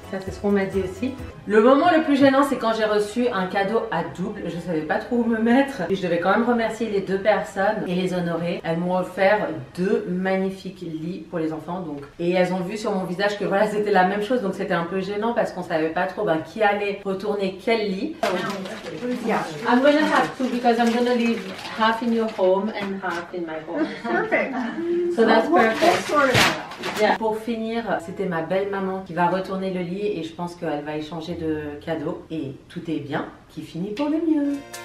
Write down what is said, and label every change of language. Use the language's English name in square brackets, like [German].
[French] Ça c'est ce qu'on m'a dit aussi. Le moment le plus gênant, c'est quand j'ai reçu un cadeau à double. Je savais pas trop où me mettre. Et je devais quand même remercier les deux personnes et les honorer. Elles m'ont offert deux magnifiques lits pour les enfants. Donc. Et elles ont vu sur mon visage que voilà, c'était la même chose. Donc c'était un peu gênant parce qu'on savait pas trop qui allait retourner quel lit. [English] Yeah, I'm gonna have to because I'm gonna leave half in your home and half in my home. Perfect. So that's perfect. Sort it out. Yeah. [French] Pour finir, c'était ma belle maman qui va retourner le lit et je pense qu'elle va échanger de cadeaux et tout est bien qui finit pour le mieux.